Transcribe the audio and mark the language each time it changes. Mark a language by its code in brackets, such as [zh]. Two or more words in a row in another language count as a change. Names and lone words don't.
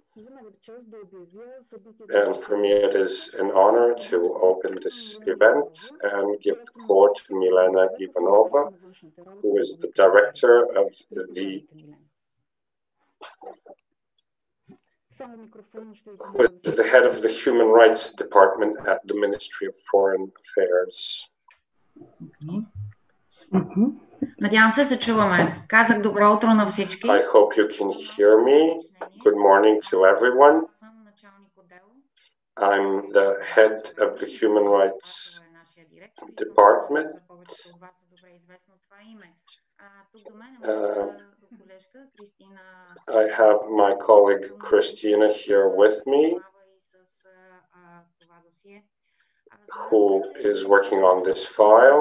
[en] and for me it is an honor to open this event and give the floor to Milena Ivanova, who is the director of who is the head of the Human Rights Department at the Ministry of Foreign Affairs. [bg] Надявам се чуваме. Казах добро утро на всички. [en] I hope you can hear me. Good morning to everyone. I'm the head of the Human Rights Department. I have my colleague Christina here with me, who is working on this file.